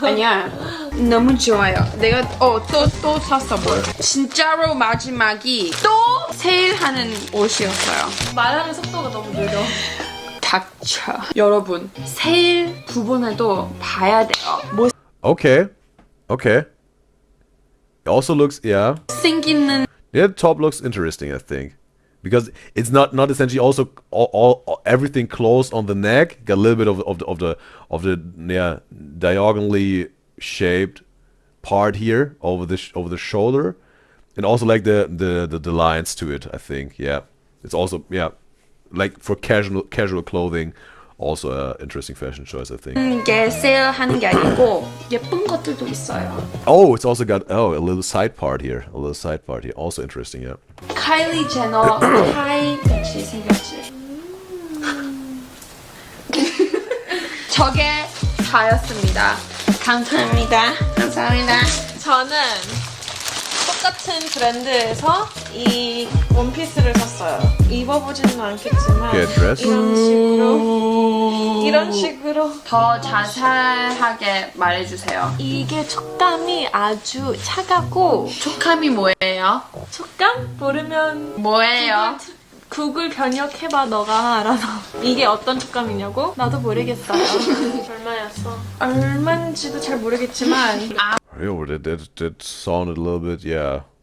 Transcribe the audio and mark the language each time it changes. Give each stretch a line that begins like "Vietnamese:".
Korean: 아니야 너무 좋아요. 내가 또 샀어 뭘. 진짜로 마지막이 또 세일하는 옷이었어요. 말하는 속도가 너무 느려. 닥쳐. 여러분 세일 부분에도 봐야 돼요.
English: Okay. Okay. It also looks, yeah.
Korean: 생기는
English: Yeah, the top looks interesting, I think. Because it's not essentially also all everything closed on the neck. Got a little bit of the yeah, diagonally shaped part here over the shoulder, and also like the lines to it. I think, yeah, it's also, yeah, like for casual clothing, also a interesting fashion choice, I think.
Korean: 게 세일하는 게 아니고 예쁜 것들도 있어요.
English: Oh, it's also got a little side part here, also interesting, yeah.
Korean: 카일리 제너 타이 같이 생겼지. 저게 다였습니다. 감사합니다. 저는 똑같은 브랜드에서 이 원피스를 샀어요. 입어보지는 않겠지만
English: Get dressed.
Korean: 이런 식으로 더 자세하게 말해주세요. 이게 촉감이 아주 차갑고 촉감이 뭐예요? 촉감? 모르면 뭐예요? 구글 번역해봐 너가 알아서. 이게 어떤 촉감이냐고? 나도 모르겠어요. 얼마였어? 얼마인지도 잘 모르겠지만
English: Yo, that sounded a little bit, yeah.